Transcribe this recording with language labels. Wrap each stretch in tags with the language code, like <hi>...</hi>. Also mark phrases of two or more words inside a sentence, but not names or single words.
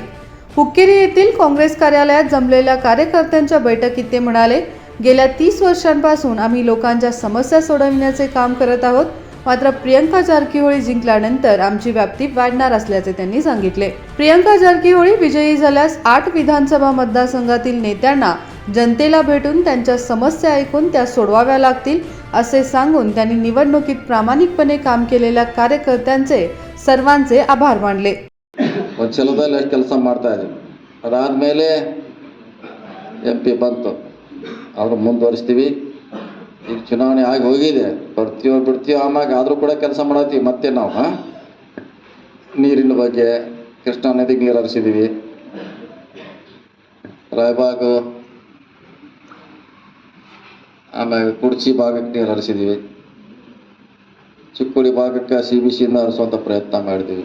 <mr>हुक्केरी येथील काँग्रेस कार्यालयात जमलेल्या कार्यकर्त्यांच्या बैठकीत ते म्हणाले, गेल्या 30 वर्षांपासून आम्ही लोकांच्या समस्या सोडवण्याचे काम करत आहोत, मात्र प्रियंका जारकीहोळी जिंकल्यानंतर आमची व्याप्ती वाढणार असल्याचे त्यांनी सांगितले। प्रियंका जारकीहोळी विजयी झाल्यास 8 विधानसभा मतदारसंघातील नेत्यांना जनतेला भेटून त्यांच्या समस्या ऐकून त्या सोडवाव्या लागतील असे सांगून त्यांनी निवडणुकीत प्रामाणिकपणे काम केलेल्या कार्यकर्त्यांचे सर्वांचे आभार मानले।</mr> <kn>ವಚಲದಲ್ಲಿ ಎಷ್ಟು ಕೆಲಸ ಮಾಡ್ತಾ ಇದ್ದೀವಿ, ಅದಾದಮೇಲೆ MP ಬಂತು, ಅವರು ಮುಂದುವರಿಸ್ತೀವಿ। ಈಗ ಚುನಾವಣೆ ಆಗಿ ಹೋಗಿದೆ, ಬರ್ತೀವೋ ಬಿಡ್ತೀವೋ ಆಮಾಗ ಆದರೂ ಕೂಡ ಕೆಲಸ ಮಾಡತ್ತೀವಿ। ಮತ್ತೆ ನಾವು ನೀರಿನ ಬಗ್ಗೆ ಕೃಷ್ಣಾ ನದಿಗೆ ನೀರು ಹರಿಸಿದ್ದೀವಿ, ರಾಯಬಾಗು ಆಮೇಲೆ ಕುಡ್ಚಿ ಭಾಗಕ್ಕೆ ನೀರು ಹರಿಸಿದ್ದೀವಿ, ಚಿಕ್ಕೋಡಿ ಭಾಗಕ್ಕೆ CBCಯಿಂದ ಹರಿಸುವಂಥ ಪ್ರಯತ್ನ ಮಾಡಿದ್ದೀವಿ।</kn>